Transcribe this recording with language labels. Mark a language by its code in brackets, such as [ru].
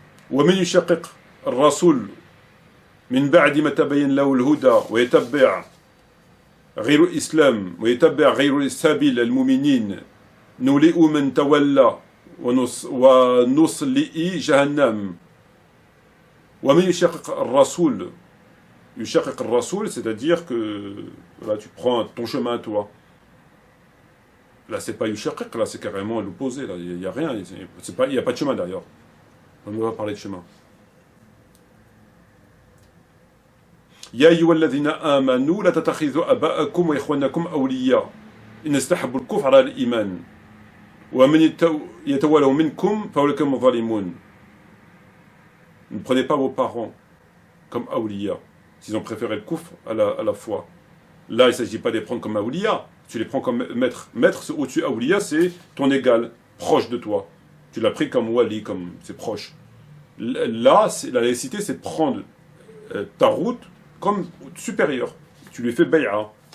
[ar] ومن يشقق الرسول من بعد ما تبين له الهدى ويتبع غير الإسلام ويتبع غير سبيل المؤمنين نولئ من تولى ونصلئ جهنم. ومن يشقق الرسول يشقق الرسول, [fr] c'est-à-dire que là, tu prends ton chemin toi. Là, c'est pas yushaqiq, là, c'est carrément l'opposé. Là, il n'y a rien, il n'y a pas de chemin derrière. On ne va pas parler de chemin. [ar] يا أيها الذين آمنوا لا تتخذوا آباءكم وإخوانكم أولياء إن استحبوا الكفر على الإيمان ومن يتولوا منكم فأولئك هم الظالمون. [fr] Ne prenez pas vos parents comme awliya, s'ils ont préféré le kufr à la foi. Là, il ne s'agit pas de les prendre comme awliya, tu les prends comme maître. Maître, au-dessus, awliya, c'est ton égal, proche de toi. Tu l'as pris comme wali, comme c'est proche. Là, la laïcité, c'est de prendre ta route comme supérieur. Tu lui fais bay'a.